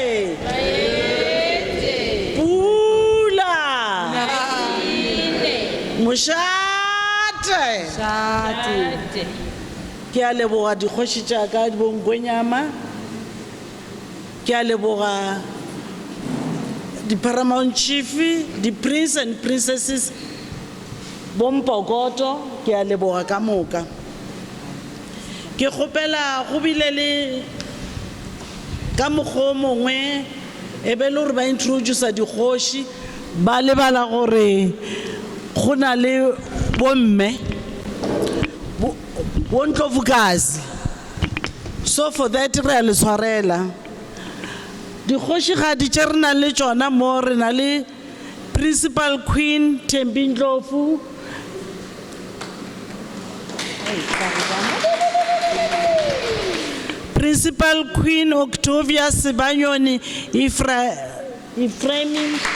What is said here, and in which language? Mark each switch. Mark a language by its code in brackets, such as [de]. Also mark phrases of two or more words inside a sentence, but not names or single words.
[nso] Pula. Mošate. Ke a leboga dikgoši tša ka di bonkwenyama. Ke a leboga [en] the paramount chief, the prince and princesses, [nso] Bompogoto, ke a leboga ka moka. Ke kgopela go bile le ka mokgwa mongwe e be le gore ba introduce dikgoši ba lebala gore go na le bomme Mzilikazi. [en] So for that [nso] re a le tshwarela. Dikgoši ga di tše re na le tšona mo re na le Principal Queen Thembindlovu, Principal Queen Octavia Sibanyoni Ephraim,